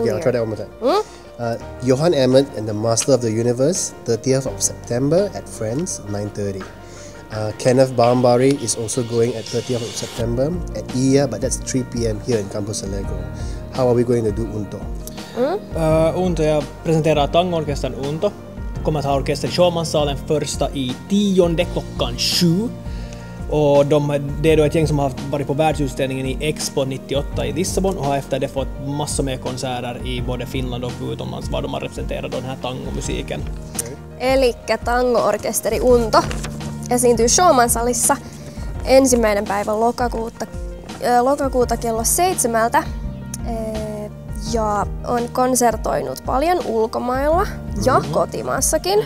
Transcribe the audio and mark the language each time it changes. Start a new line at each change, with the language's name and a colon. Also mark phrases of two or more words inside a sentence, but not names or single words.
English: Okay, I'll try that one more time. Johan Emmett and the Master of the Universe, 30th of September at Friends, 9:30. Kenneth Barmbari is also going at 30th of September at IYA, but that's 3 p.m. here in Campus Allegro. How are we going to do Unto? Unto,
Swedish: jag presenterar tangoorkestern Unto. Kommer att ha orkester i Showmansalen första i 10:e klockan 7. Och det är då ett gäng som har varit på världsutställningen i Expo 98 i Lissabon och har efter det fått massor med konserter i både Finland och utomlands var de har representerat den här tangomusiiken.
Finnish: Elikkä tangoorkesteri Unto esiintyy Showmansalissa 1. päivä lokakuuta kello 7. Ja on konsertoinut paljon ulkomailla ja kotimaassakin.